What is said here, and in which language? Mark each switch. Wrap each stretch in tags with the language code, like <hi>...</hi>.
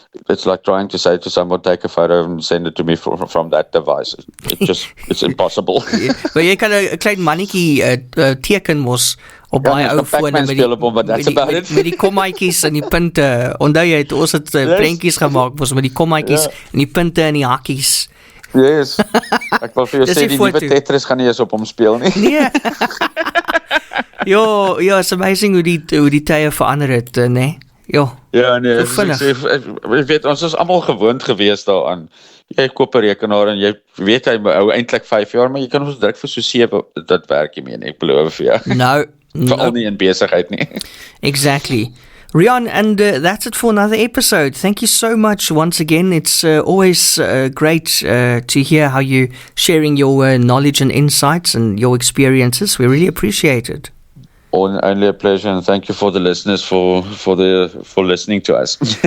<en>It's like trying to say to someone, take a photo and send it to me from that device. It's impossible.</en> <af>Maar jy kan 'n klein mannetjie teken mos op baie ou fone met die kommaatjies en die punte. Onthou jy ons het prentjies gemaak mos met die kommaatjies en die punte en die hakkies.</af> <en>Yes.</en> <af>Ek wil vir jou sê die nuwe Tetris gaan nie eens op hom speel nie. Nee. Ja,</af> <en>it's amazing</en> <af>hoe die tye verander het, né? Ja, nee. Jy weet ons is almal gewoond gewees daaraan. Jy koop 'n rekenaar en jy weet hy hou eintlik 5 jaar, maar jy kan ons druk vir so 7, dit werk nie meer nie, ek beloof vir jou.</af> <en>No.</en> <af>Veral nie in besigheid nie.</af> <en>Exactly. Riaan, and that's it for another episode. Thank you so much once again. It's always great to hear how you're sharing your knowledge and insights and your experiences. We really appreciate it. Only a pleasure, and thank you for the listeners for listening to us.</en>